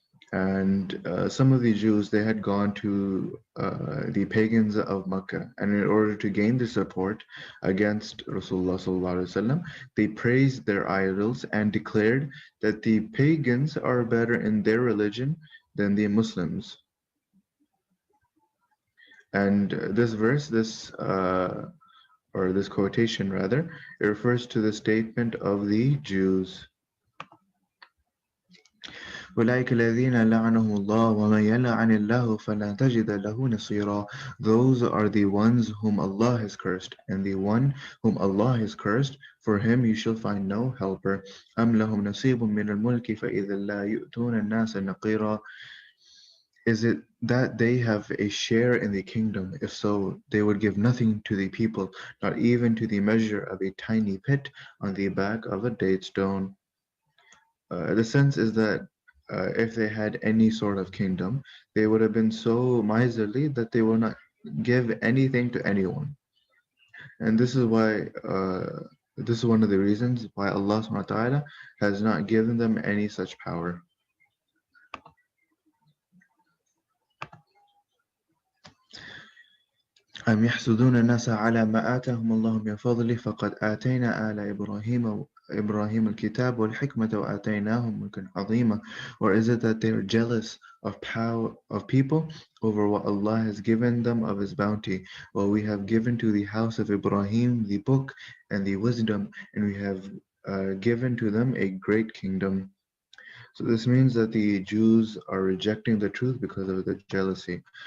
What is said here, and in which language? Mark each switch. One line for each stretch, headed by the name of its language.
English: And some of the Jews, they had gone to the pagans of Mecca, and in order to gain their support against Rasulullah sallallahu alaihi wasallam, they praised their idols and declared that the pagans are better in their religion than the Muslims. And this verse, or this quotation rather, it refers to the statement of the Jews.
Arabic: أولئك الذين لعنهم الله ومن يلعن الله فلا تجد له نصيرا.
English: Those are the ones whom Allah has cursed, and the one whom Allah has cursed, for him you shall find no helper.
Arabic: أم لهم نصيب من الملك فإذا لا يؤتون الناس نقيرا.
English: Is it that they have a share in the kingdom? If so, they would give nothing to the people, not even to the measure of a tiny pit on the back of a date stone. The sense is that if they had any sort of kingdom, they would have been so miserly that they will not give anything to anyone. And this is why, this is one of the reasons why Allah subhanahu wa ta'ala has not given them any such power.
Arabic: أم يحسدون الناس على ما آتاهم الله من فضله فقد آتينا آل إبراهيم الكتاب والحكمة وآتيناهم ملكا عظيما.
English: Or is it that they are jealous of power of people over what Allah has given them of His bounty? Well, we have given to the house of Ibrahim the book and the wisdom, and we have given to them a great kingdom. So this means that the Jews are rejecting the truth because of the jealousy.